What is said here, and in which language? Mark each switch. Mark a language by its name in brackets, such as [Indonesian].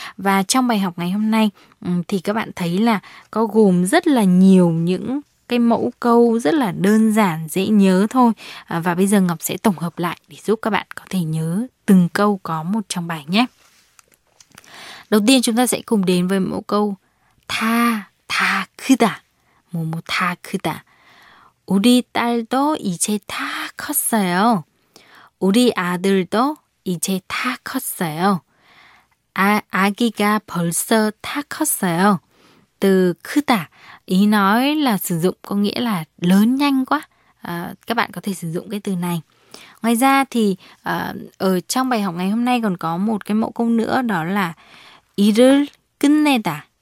[Vietnamese] Và trong bài học ngày hôm nay thì các bạn thấy là có gồm rất là nhiều những cái mẫu câu rất là đơn giản, dễ nhớ thôi. Và bây giờ Ngọc sẽ tổng hợp lại để giúp các bạn có thể nhớ từng câu có một trong bài nhé. Đầu tiên chúng ta sẽ cùng đến với mẫu câu Tha, tha khuda. Mô tha khuda. [Korean] 우리 딸도 이제 다 컸어요. 우리 아들도 이제 다 컸어요. 아기가 벌써 다 컸어요. [Vietnamese] Từ khuda, ý nói là sử dụng có nghĩa là lớn nhanh quá. Các bạn có thể sử dụng cái từ này. Ngoài ra thì ở trong bài học ngày hôm nay còn có một cái mẫu câu nữa, đó là [Korean] 일을 끝내다.